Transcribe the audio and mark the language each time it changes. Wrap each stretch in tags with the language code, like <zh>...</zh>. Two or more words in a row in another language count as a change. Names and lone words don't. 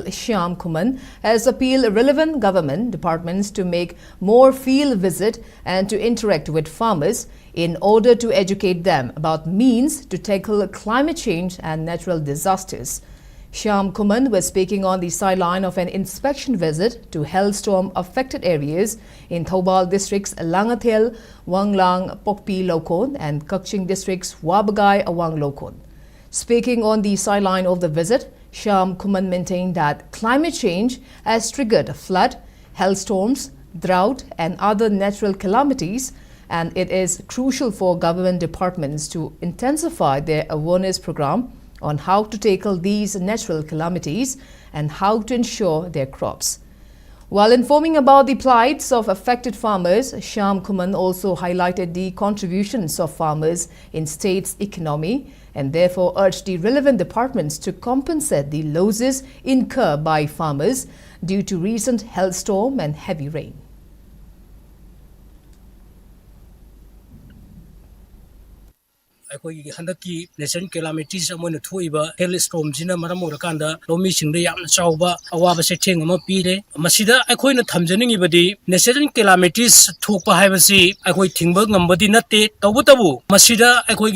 <en>Shyam Kuman, has appealed relevant government departments to make more field visit and to interact with farmers in order to educate them about means to tackle climate change and natural disasters. Shyam Kuman was speaking on the sideline of an inspection visit to hailstorm-affected areas in Thoubal district's Langathel, Wanglang, Pokpi Lokon and Kakching district's Wabagai, Awang Lokon. Speaking on the sideline of the visit, Shyam Kuman maintained that climate change has triggered a flood, hailstorms, drought and other natural calamities, and it is crucial for government departments to intensify their awareness program on how to tackle these natural calamities and how to ensure their crops. While informing about the plights of affected farmers, Shyam Kuman also highlighted the contributions of farmers in state's economy and therefore urged the relevant departments to compensate the losses incurred by farmers due to recent hailstorm and heavy rain.</en> <mni>ꯑꯩꯈꯣꯏꯒꯤ ꯍꯟꯗꯛꯀꯤ ꯅꯦꯆꯔꯦꯜ ꯀꯦꯂꯥꯃꯤꯇꯤꯁ ꯑꯃꯅ ꯊꯣꯛꯏꯕ ꯍꯦꯜ ꯁ꯭ꯇꯣꯔꯝꯁꯤꯅ ꯃꯔꯝ ꯑꯣꯏꯔꯀꯥꯟꯗ ꯂꯧꯃꯤꯁꯤꯡꯗ ꯌꯥꯝꯅ ꯆꯥꯎꯕ ꯑꯋꯥꯕ ꯆꯩꯊꯦꯡ ꯑꯃ ꯄꯤꯔꯦ ꯃꯁꯤꯗ ꯑꯩꯈꯣꯏꯅ ꯊꯝꯖꯅꯤꯡꯉꯤꯕꯗꯤ ꯅꯦꯆꯔꯦꯜ ꯀꯦꯂꯥꯃꯤꯇꯤꯁ ꯊꯣꯛꯄ ꯍꯥꯏꯕꯁꯤ ꯑꯩꯈꯣꯏ ꯊꯤꯡꯕ ꯉꯝꯕꯗꯤ ꯅꯠꯇꯦ ꯇꯧꯕꯇꯕꯨ ꯃꯁꯤꯗ ꯑꯩꯈꯣꯏꯒꯤ</mni>